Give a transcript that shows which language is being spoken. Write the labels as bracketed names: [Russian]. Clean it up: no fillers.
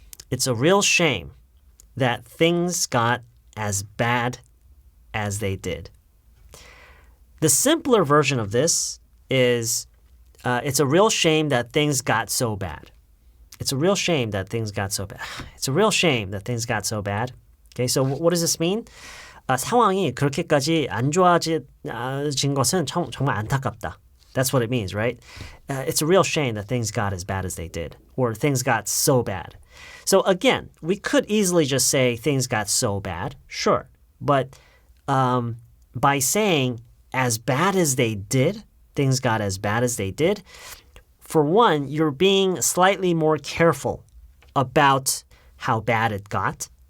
[English] It's a real shame that things got as bad as they did. The simpler version of this is it's a real shame that things got so bad. It's a real shame that things got so bad. It's a real shame that things got so bad. Okay, so what does this mean? [Korean] 상황이 그렇게까지 안 좋아진 것은 정말 안타깝다. [English] That's what it means, right? It's a real shame that things got as bad as they did, or things got so bad. So again, we could easily just say things got so bad, sure. But by saying as bad as they did, things got as bad as they did, for one, you're being slightly more careful about how bad it got.